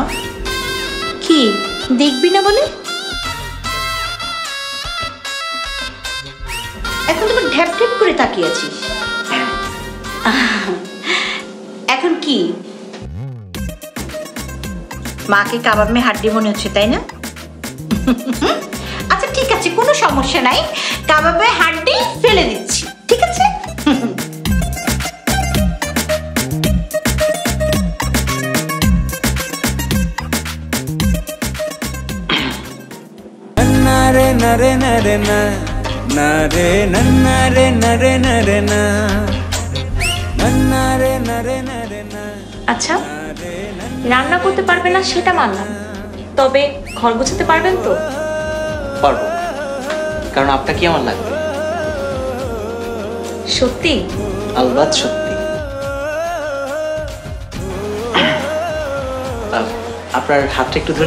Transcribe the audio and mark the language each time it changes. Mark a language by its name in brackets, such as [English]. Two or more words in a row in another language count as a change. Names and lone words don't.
[Bangla] কি দেখবি না বলে? এখন তুমি ঢ্যাপ ঢ্যাপ করে তাকিয়ে আছিস। এখন কি মাকে [Hindi] कबाब में हड्डी [Bangla] মনে হচ্ছে, তাই না? আচ্ছা ঠিক আছে, কোনো সমস্যা নাই, কাবাবে হাড্ডি ফেলে দিচ্ছি, ঠিক আছে? nare nare nare na nare nare nare nare na nare nare nare na। আচ্ছা, রান্না করতে পারবেন না সেটা মানলাম, তবে ঘর গোছাতে পারবেন তো? পারবো, কারণ আপনাকে আমার লাগবে। সত্যি? আলবাত সত্যি। আপনার হাতটা একটু ধরি।